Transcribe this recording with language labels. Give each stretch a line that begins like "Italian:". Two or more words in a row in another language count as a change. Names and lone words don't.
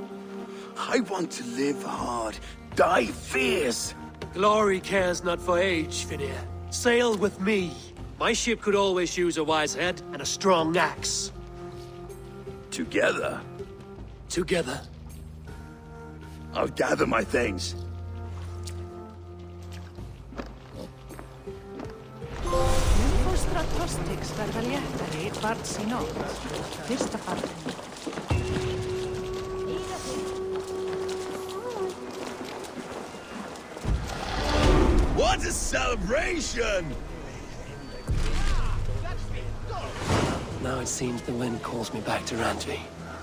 English: I want to live hard, die fierce. Glory cares not for age, Finir. Sail with me. My ship could always use a wise head and a strong axe. Together? Together. I'll gather my things.
Icelandic: Fóstra Tostiks verða léttari barns í nótt. Fyrsta barninu.
English: What a celebration! Now it seems the wind calls me back to Randvi.